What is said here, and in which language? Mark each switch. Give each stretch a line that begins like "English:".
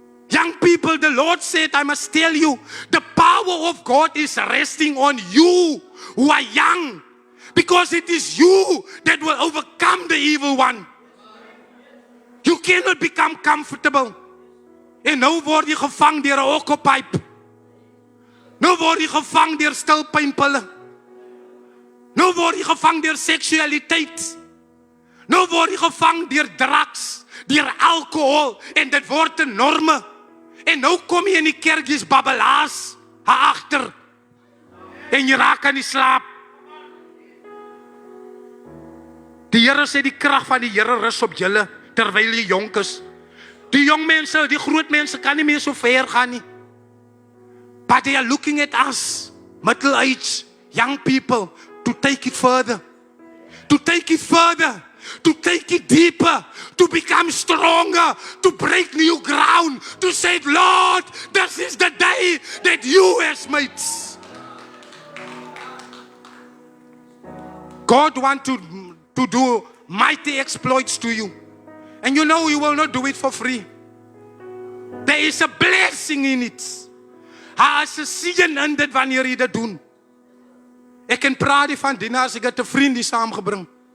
English: Young people, the Lord said, I must tell you, the power of God is resting on you who are young. Because it is you that will overcome the evil one. You cannot become comfortable.
Afrikaans: En nou word jy gevang deur 'n okkelpyp. Nou word jy gevang deur stilpynpille. Nou word jy gevang deur seksualiteit. Nou word jy gevang deur drugs, deur alkohol en dit word 'n norme. En nou kom jy in die kerk, jy's babbelaars agter. En jy raak aan die slaap. Die Here sê die krag van die Here rus op julle terwyl jy jonk is. Die jong mense, die groot mense kan nie meer so ver gaan nie.
English: But they are looking at us, middle-aged, young people, to take it further. To take it further. To take it deeper. To become stronger. To break new ground. To say, Lord, this is the day that you has made. God wants to do mighty exploits to you. And you know you will not do it for free. There is a blessing in it.
Afrikaans: Daar is 'n seën in dit wanneer jy dit doen. Ek kan praat van Dinas, ek het 'n vriend die saamgebring.